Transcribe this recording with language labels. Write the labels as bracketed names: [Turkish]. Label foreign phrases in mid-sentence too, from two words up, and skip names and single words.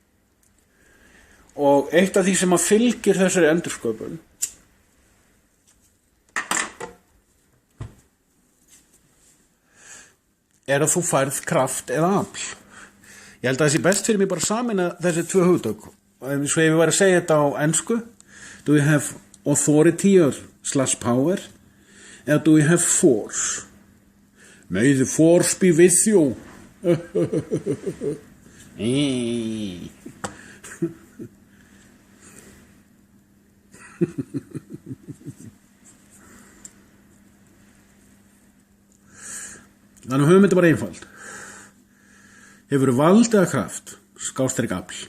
[Icelandic] Og eitt af því sem að fylgir þessari endursköpun að þú færð kraft eða afl. Ég held að það sé best fyrir mig bara samin að þessi tvö hugtök. Svo ef ég var að segja þetta á ensku, [English] do you have authority or /power? [Icelandic] Eða [English] do you have force? May the force be with you. [Icelandic] Þannig höfum þetta bara einfald. Hefur vald eða kraft, / afl.